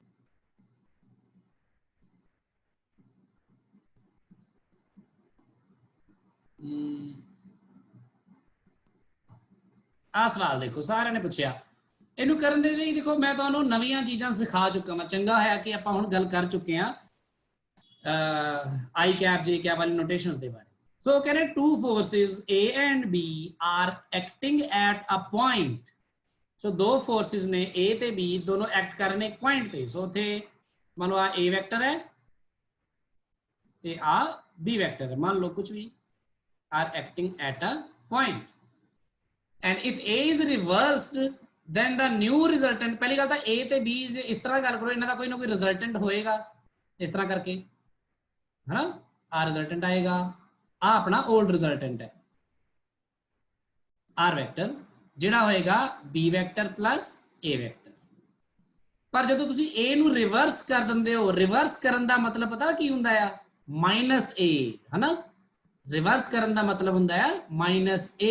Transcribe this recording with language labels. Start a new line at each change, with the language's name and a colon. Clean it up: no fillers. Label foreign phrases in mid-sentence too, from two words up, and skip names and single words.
Punjabi: ਆ ਸਵਾਲ ਦੇਖੋ, ਸਾਰਿਆਂ ਨੇ ਪੁੱਛਿਆ। ਇਹਨੂੰ ਕਰਨ ਦੇ ਲਈ ਦੇਖੋ ਮੈਂ ਤੁਹਾਨੂੰ ਨਵੀਆਂ ਚੀਜ਼ਾਂ ਸਿਖਾ ਚੁੱਕਾ ਮੈਂ, ਚੰਗਾ ਹੋਇਆ ਕਿ ਆਪਾਂ ਹੁਣ ਗੱਲ ਕਰ ਚੁੱਕੇ ਹਾਂ
English: I cap J cap
Punjabi: ਵਾਲੀ ਨੋਟੇਸ਼ਨਸ ਦੇ ਬਾਰੇ। ਸੋ ਕਹਿੰਦੇ
English: two forces A and B are acting at a point,
Punjabi: ਸੋ ਦੋ ਫੋਰਸਿਸ ਨੇ A ਤੇ B ਦੋਨੋਂ ਐਕਟ ਕਰ ਰਹੇ ਨੇ ਇੱਕ ਪੁਆਇੰਟ ਤੇ। ਸੋ ਉੱਥੇ ਮੰਨ ਲਓ ਆ A ਵੈਕਟਰ ਹੈ ਤੇ ਆ B ਵੈਕਟਰ ਹੈ, ਮੰਨ ਲਓ ਕੁਝ ਵੀ
English: are acting at a point and if A is reversed then the new resultant,
Punjabi: ਪਹਿਲੀ ਗੱਲ ਤਾਂ A ਤੇ B ਇਸ ਤਰ੍ਹਾਂ ਗੱਲ ਕਰੋ, ਇਹਨਾਂ ਦਾ ਕੋਈ ਨਾ ਕੋਈ ਰਿਜ਼ਲਟੈਂਟ ਹੋਏਗਾ ਇਸ ਤਰ੍ਹਾਂ ਕਰਕੇ, ਹੈ ਨਾ, ਆ ਰਿਜ਼ਲਟੈਂਟ ਆਏਗਾ, ਆ ਆਪਣਾ 올ਡ ਰਿਜ਼ਲਟੈਂਟ ਹੈ R ਵੈਕਟਰ, ਜਿਹੜਾ ਹੋਏਗਾ B
English: vector plus A vector.
Punjabi: ਪਰ ਜਦੋਂ ਤੁਸੀਂ A ਨੂੰ ਰਿਵਰਸ ਕਰ ਦਿੰਦੇ ਹੋ, ਰਿਵਰਸ ਕਰਨ ਦਾ ਮਤਲਬ ਪਤਾ ਕੀ ਹੁੰਦਾ ਆ, -A, ਹੈ ਨਾ, ਰਿਵਰਸ ਕਰਨ ਦਾ ਮਤਲਬ ਹੁੰਦਾ ਹੈ -A।